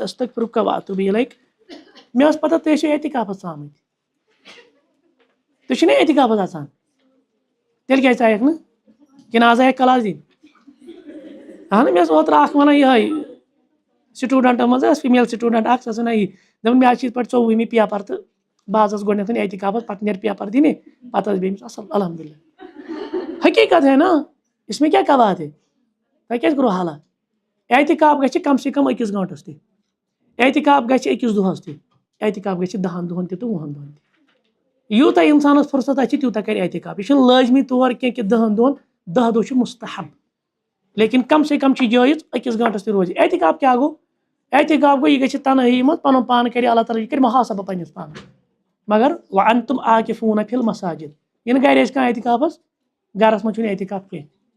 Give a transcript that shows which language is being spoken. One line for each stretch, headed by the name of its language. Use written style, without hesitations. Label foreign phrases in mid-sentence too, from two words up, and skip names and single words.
Arabic: استغفرک واتوب الیک
Kashmiri: مےٚ ٲس پتہ تُہۍ ٲسِو اعتکافس آمٕتۍ تُہۍ چھِو نا اعتکافس آسان تیٚلہِ کیازِ ژایکھ نہٕ کِنہٕ آز آیکھ کلاس دِنۍ اہن مےٚ ٲس اوترٕ اکھ ونان یِہے سٹوڈنٹو منٛز ٲس فیمیل سٹوڈنٹ اکھ سۄ ٲس ونان یی دپان مےٚ حظ چھِ یِتھ پٲٹھۍ 24مہِ پیپر تہٕ بہٕ حظ ٲسٕس گۄڈنیتھ اعتکافس پتہٕ نیرِ پیپر دِنہِ پتہٕ ٲس بیٚیہِ اصل الحمدللہ
Urdu: حقیقت ہے نا اس میں کیا بات ہے
Kashmiri: تۄہہِ کیازِ کوٚروٕ حالا اعتکاف گژھِ
Urdu: کم سے کم
Kashmiri: 1 گٲنٛٹس تہِ اعتکاف گژھِ 1 دۄہس تہِ اعتکاف گژھِ 10 دۄہن تہِ تہٕ 20 دۄہن تہِ یوٗتاہ انسانس فرصت آسہِ تیوٗتاہ کرِ اعتکاف یہ چھُنہٕ لٲزمی طور کینٛہہ کہ 10 دۄہن 10 دۄہ چھُ مستحب
Urdu: لیکن کم سے کم
Kashmiri: چھِ جٲیز 1 گٲنٛٹس تہِ روزِ اعتکاف کیا گوٚو اعتکاف گوٚو یہِ گژھِ تنہٲیی منٛز پنُن پان کرِ اللہ تعالیٰ یہِ کرِ محاسبہ پننِس پانس مگر
Arabic: وانتم عاکفون فی المساجد
Kashmiri: یہِ نہٕ گرِ آسہِ کانٛہہ اعتکافس گرس منٛز چھُنہٕ اعتکاف کینٛہہ